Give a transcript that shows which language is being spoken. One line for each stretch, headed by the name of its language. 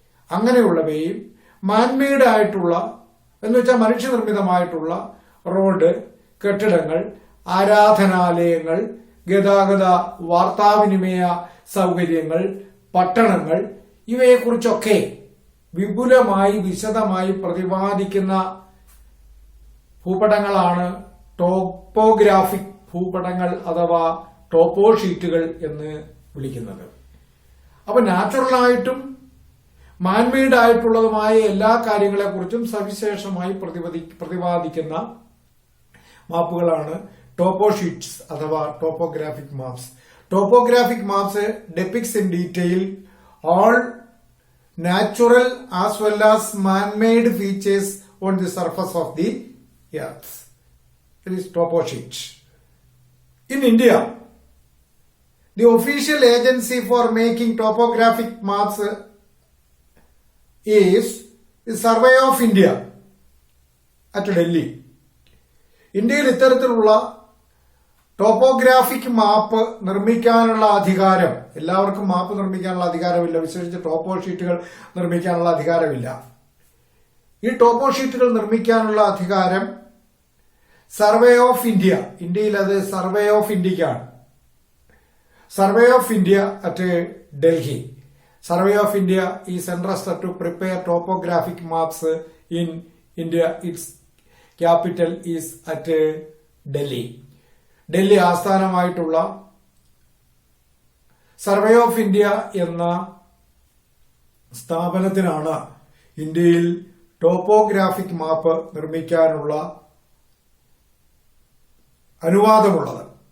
Malayalam: അങ്ങനെയുള്ളവയും man-made ആയിട്ടുള്ള എന്ന് വെച്ചാൽ മനുഷ്യനിർമ്മിതമായിട്ടുള്ള റോഡ്, കെട്ടിടങ്ങൾ, ആരാധനാലയങ്ങൾ, ഗതാഗത വാർത്താവിനിമയ സൗകര്യങ്ങൾ, പട്ടണങ്ങൾ ഇവയെക്കുറിച്ചൊക്കെ വിപുലമായി വിശദമായി പ്രതിപാദിക്കുന്ന ഭൂപടങ്ങളാണ് ടോപ്പോഗ്രാഫിക് ഭൂപടങ്ങൾ അഥവാ ടോപ്പോ ഷീറ്റുകൾ എന്ന് വിളിക്കുന്നത്. അപ്പൊ നാച്ചുറലായിട്ടും മാൻമെയ്ഡ് ആയിട്ടുള്ളതുമായ എല്ലാ കാര്യങ്ങളെക്കുറിച്ചും സവിശേഷമായി പ്രതിപാദിക്കുന്ന മാപ്പുകളാണ് ടോപ്പോ ഷീറ്റ്സ് അഥവാ topographic maps.
English: Topographic maps depicts in detail all natural as well as man-made features on the surface of the earth. It is topo sheet. In India, the official agency for making topographic maps is the Survey of India at Delhi.
Malayalam: ഇന്ത്യയിൽ ഇത്തരത്തിലുള്ള topographic മാപ്പ് നിർമ്മിക്കാനുള്ള അധികാരം, എല്ലാവർക്കും മാപ്പ് നിർമ്മിക്കാനുള്ള അധികാരമില്ല, വിശേഷിച്ച് ടോപ്പോ ഷീറ്റുകൾ നിർമ്മിക്കാനുള്ള അധികാരമില്ല. ഈ ടോപ്പോ ഷീറ്റുകൾ നിർമ്മിക്കാനുള്ള അധികാരം സർവേ ഓഫ് ഇന്ത്യ, ഇന്ത്യയിൽ അത് survey of ഇന്ത്യക്കാണ്.
English: Survey of India at Delhi. Survey of India is entrusted to prepare topographic maps in India. Its capital is at Delhi.
Malayalam: Delhi ആസ്ഥാനമായിട്ടുള്ള survey of India എന്ന സ്ഥാപനത്തിനാണ് ഇന്ത്യയിൽ ടോപ്പോഗ്രാഫിക് മാപ്പ് നിർമ്മിക്കാനുള്ള അനുവാദമുള്ളത്.